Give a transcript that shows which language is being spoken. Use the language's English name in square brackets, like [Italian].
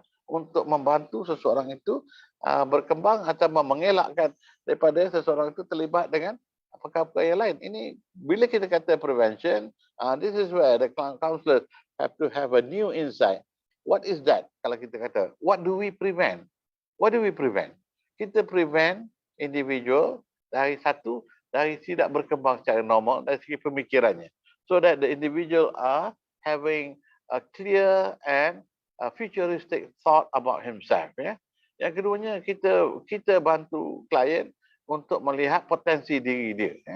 [Malay] untuk membantu seseorang itu berkembang atau mengelakkan daripada seseorang itu terlibat dengan perkara yang lain. Ini bila kita kata [English] prevention, this is where the counselors have to have a new insight. What is that? [Malay] Kalau kita kata, [English] what do we prevent? What do we prevent? [Malay] Kita prevent individual dari tidak berkembang secara normal dari segi pemikirannya. [English] So that the individual are having a clear and a futuristic thought about himself. Ya. [Malay] Yang keduanya, kita bantu klien untuk melihat potensi diri dia.